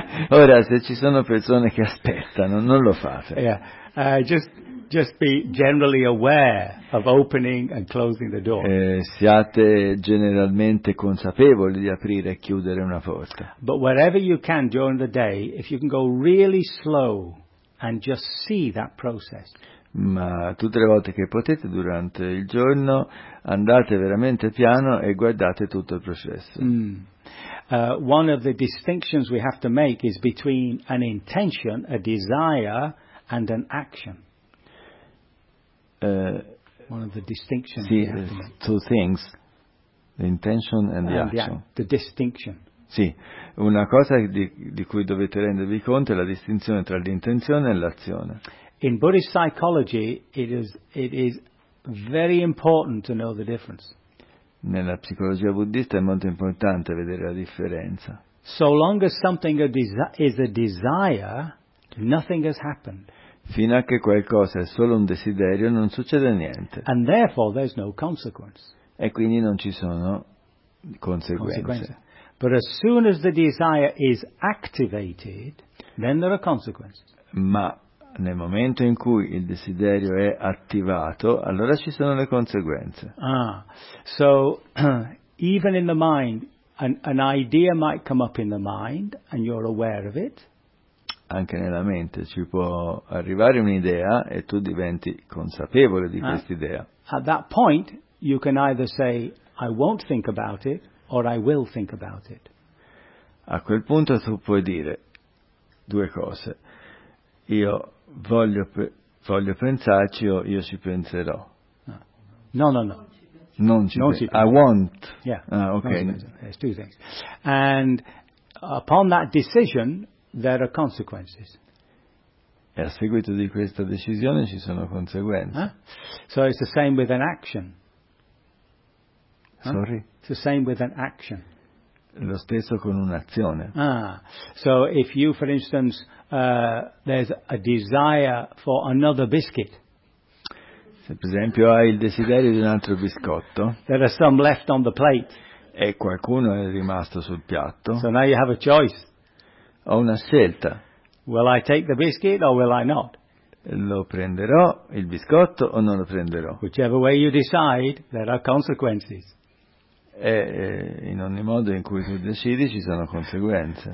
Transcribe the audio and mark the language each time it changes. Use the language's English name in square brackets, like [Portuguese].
[Italian] ora, se ci sono persone che aspettano, non lo fate. [English] Yeah. Just be generally aware of opening and closing the door. [Italian] Siate generalmente consapevoli di aprire e chiudere una porta. [English] But wherever you can during the day, if you can go really slow and just see that process. [Italian] Ma tutte le volte che potete durante il giorno, andate veramente piano e guardate tutto il processo. Mm. [English] One of the distinctions we have to make is between an intention, a desire, and an action. One of the distinctions. Sì, two things, the intention and the action. The distinction. [Italian] Sì, una cosa di cui dovete rendervi conto è la distinzione tra l'intenzione e l'azione. [English] In Buddhist psychology, it is very important to know the difference. [Italian] Nella psicologia buddista è molto importante vedere la differenza. [English] So long as something is a desire, nothing has happened. [Italian] Fino a che qualcosa è solo un desiderio, non succede niente. [English] And therefore there's no consequence. [Italian] E quindi non ci sono conseguenze. [English] But as soon as the desire is activated, then there are consequences. [Italian] Ma nel momento in cui il desiderio è attivato, allora ci sono le conseguenze. [English] Ah, so even in the mind, an idea might come up in the mind, and you're aware of it. [Italian] Anche nella mente ci può arrivare un'idea e tu diventi consapevole di quest'idea. [English] At that point, you can either say, I won't think about it, or I will think about it. [Italian] A quel punto tu puoi dire due cose. Io voglio pensarci o io ci penserò. No. Non ci penserò. [English] I won't. Yeah. Ah, okay. There's two things. And upon that decision, there are consequences. [Italian] E a seguito di questa decisione ci sono conseguenze. [English] So it's the same with an action. Sorry? It's the same with an action. [Italian] Lo stesso con un'azione. [English] Ah, so if you, for instance, there's a desire for another biscuit. [Italian] Se per esempio hai il desiderio di un altro biscotto. [English] There are some left on the plate. [Italian] E qualcuno è rimasto sul piatto. [English] So now you have a choice. [Italian] Ho una scelta. [English] Will I take the biscuit or will I not? [Italian] Lo prenderò il biscotto o non lo prenderò? [English] Whichever way you decide, there are consequences. [Italian] E in ogni modo in cui tu decidi ci sono conseguenze.